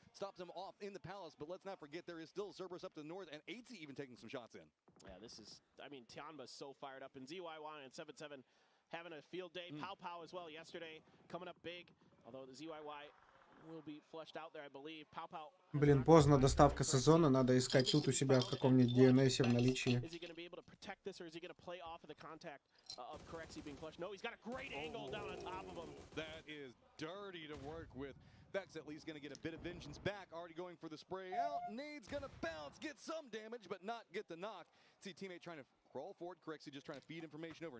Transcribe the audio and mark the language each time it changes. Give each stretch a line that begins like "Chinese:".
English: Stops him off in the palace, but let's not forget there is still Cerberus up to the north, and 80 even taking some shots in. Yeah, this is, I mean, Tiamba's so fired up, and ZYY and 7-7 having a field day. Pow as well yesterday, coming up big, although the ZYY will be flushed out there, I believe. Pow.
Russian: Блин, поздно доставка сезона, надо искать тут у себя в каком-нибудь DNS в наличии.
English: Is he going to be able to protect this, or is he going to play off of the contact of Corexy being flushed? No, he's got a great angle down on top of him. That is dirty to work with. Vex at least going to get a bit of vengeance back. Already going for the spray out. Nade's going to bounce, get some damage, but not get the knock. See teammate trying to crawl forward. Corexy just trying to feed information over.